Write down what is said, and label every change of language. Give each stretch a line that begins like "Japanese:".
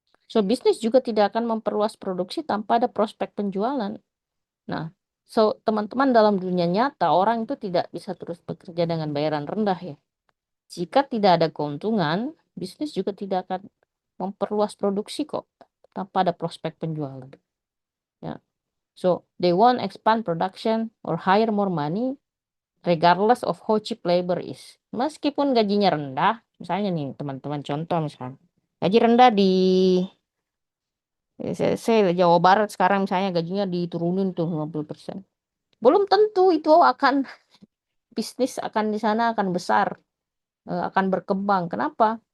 Indonesian: So, bisnis juga tidak akan memperluas produksi tanpa ada prospek penjualan. Nah, so teman-teman, dalam dunia nyata orang itu tidak bisa terus bekerja dengan bayaran rendah, ya. Jika tidak ada keuntungan, bisnis juga tidak akan memperluas produksi kok tanpa ada prospek penjualan, ya.
English: So, they won't expand production or hire more money regardless of how cheap labor is.
Indonesian: Meskipun gajinya rendah, misalnya nih teman-teman, contoh misalnya, gaji rendah di saya Jawa Barat sekarang misalnya gajinya diturunin tuh 50%. Belum tentu itu akan bisnis akan di sana akan besar, akan berkembang. Kenapa?